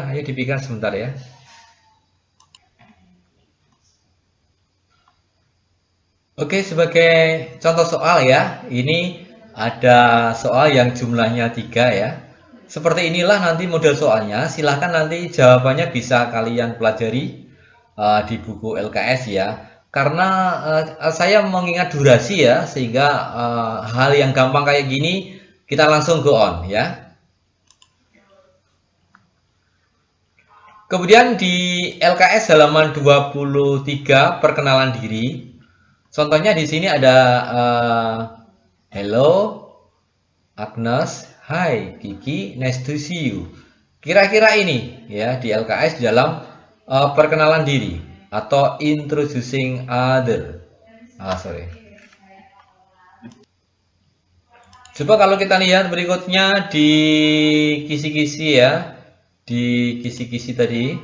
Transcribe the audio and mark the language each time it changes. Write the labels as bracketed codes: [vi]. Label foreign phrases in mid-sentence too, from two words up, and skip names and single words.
[id] Ayo dipikirkan sebentar ya. Oke, sebagai contoh soal ya, ini ada soal yang jumlahnya 3 ya. Seperti inilah nanti model soalnya. Silahkan nanti jawabannya bisa kalian pelajari di buku LKS ya, karena saya mengingat durasi ya, sehingga hal yang gampang kayak gini kita langsung [en] go on [id] ya. Kemudian di LKS halaman 23 perkenalan diri, contohnya di sini ada [en] hello Agnes, hi Kiki, nice to see you. [id] Kira-kira ini ya di LKS di dalam perkenalan diri atau [en] introducing other. [id] Coba kalau kita lihat berikutnya di kisi-kisi ya, di kisi-kisi tadi.